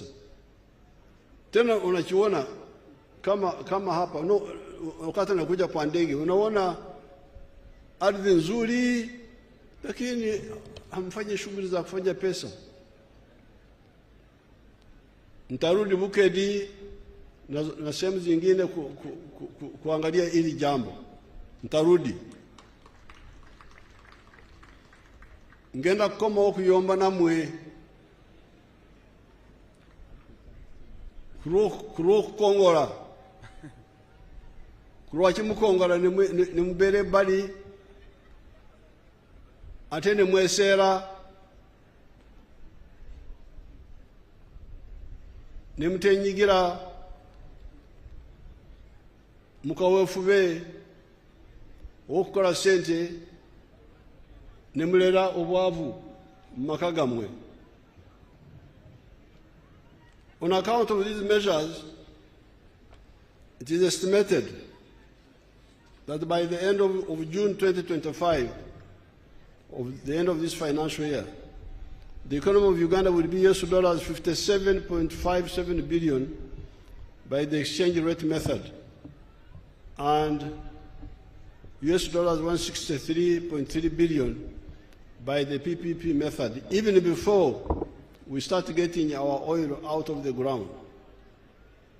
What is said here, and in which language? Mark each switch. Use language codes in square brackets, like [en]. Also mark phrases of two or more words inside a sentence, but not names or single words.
[sw] Tena unachiona kama hapa wakati nakuja kwa ndege unaona ardhi nzuri lakini hamfanye shughuli za kufanya pesa. Nitarudi Bukedi na sehemu zingine kuangalia hili jambo. Nitarudi. [lg] Ngenda koma okuyomba namwe kuro kongola kuro kimukongola ne mubere bali ate ne mwesera ne mutenyigira mukaweefube okukola sente ne mulera obwavu mu maka gammwe. [en] On account of these measures, it is estimated that by the end of June 2025, of the end of this financial year, the economy of Uganda will be US dollars 57.57 billion by the exchange rate method and US dollars 163.3 billion by the PPP method, even before we start getting our oil out of the ground.